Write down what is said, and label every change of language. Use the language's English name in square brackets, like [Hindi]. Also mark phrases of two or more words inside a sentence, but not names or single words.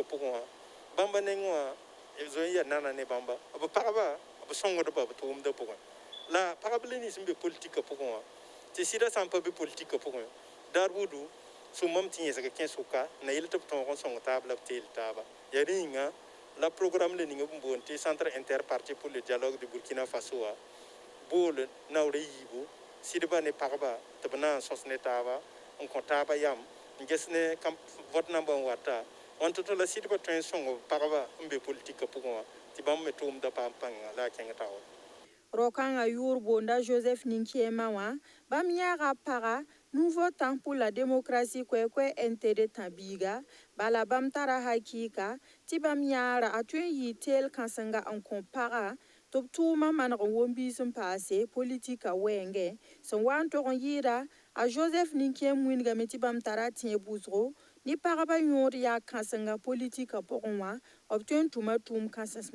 [Mossi] pʋgẽ wã bãmba neng wã zoe n ya nana ne bãmba b pagba b sõngdba b tʋʋmda pʋgẽ la pagb la nins n be politika pʋgẽ wã tɩ sɩda sã n pa be politika pʋgẽ daar buudu sũmam tɩ yẽsg kẽ sʋka na yɩl tɩ b tõog n sõng taab la b teel taaba yaa rẽ yĩnga la programme le ning b boond tɩ centre interparti pour le dialogue de Burkina Faso wã bool naoorã yiibu sɩdba ne pagba tɩ b na n sõs ne taaba n kõ taaba yam n ges ne vote namba n wata wãn tɩ la sɩdba tõe n sõng b pagba n be politika pʋgẽ wã tɩ bãmb me tʋʋmda paam pãnga la a kẽng taoor rokãngã yʋʋr boonda Joseph Ninkẽema wã bãmb yãaga paga nouveau temps pour la démocratie koɛ NTD tã biiga bala bãmb tara hakɩɩka tɩ bãmb yãara a tõe n yɩɩ teel kãsenga n kõ paga tɩ b tʋʋma maneg n wom-biis n paase politika wɛɛngẽ sẽn wa n tog n yɩɩda a Joseph Ninkẽem wingame tɩ bãmb tara tẽeb wʋsgo ne pagba yõod yaa kãsenga politika pʋgẽ wã b tõe n tʋma tʋʋm kãsens